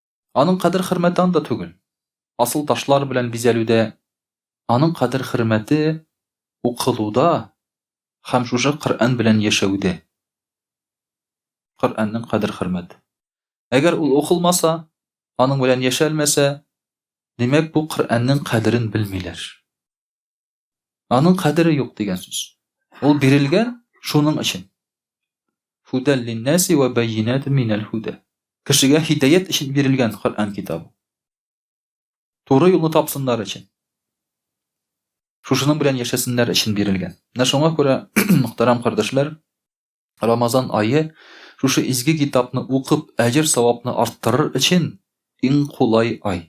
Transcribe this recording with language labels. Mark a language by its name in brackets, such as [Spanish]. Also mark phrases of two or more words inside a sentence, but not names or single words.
[Tatar] Аның кадер хөрмәте анда түгел. асыл ташлар белән бизәлүдә, аның кадер-хөрмәте укылуда һәм шушы Коръән белән яшәүдә. Коръәннең кадер-хөрмәте. Әгәр ул укылмаса, аның белән яшәлмәсә, димәк бу Коръәннең кадерен белмиләр. Аның кадере юк дигән сүз. Ул бирелгән шуның өчен. [Arabic] هدى للناس وبينات من الهدى. [Tatar] Кешегә һидаят өчен бирелгән Коръән китабы. Туры юлны тапсыннар өчен. Шушының белән яшәсеннәр өчен бирелгән. Менә шуңа күрә, мөхтәрәм кардәшләр, Рамазан айы шушы изге китапны укып, әҗер-савапны арттырыр өчен иң кулай ай.